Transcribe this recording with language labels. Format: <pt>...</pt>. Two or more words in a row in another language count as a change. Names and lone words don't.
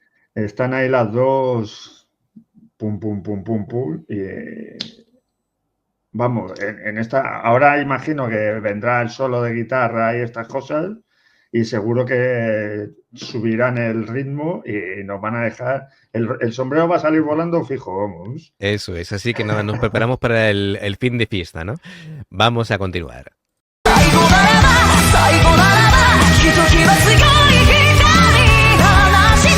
<es>están ahí las dos, pum, pum, pum, pum, pum, y vamos, en esta, ahora imagino que vendrá el solo de guitarra y estas cosas, y seguro que subirán el ritmo y nos van a dejar, el sombrero va a salir volando fijo, vamos. Eso es. Así que nada, nos preparamos para el fin de fiesta, ¿no? Vamos a continuar.</es> <ja>最後ならば最後ならばひときわ強い光放</ja>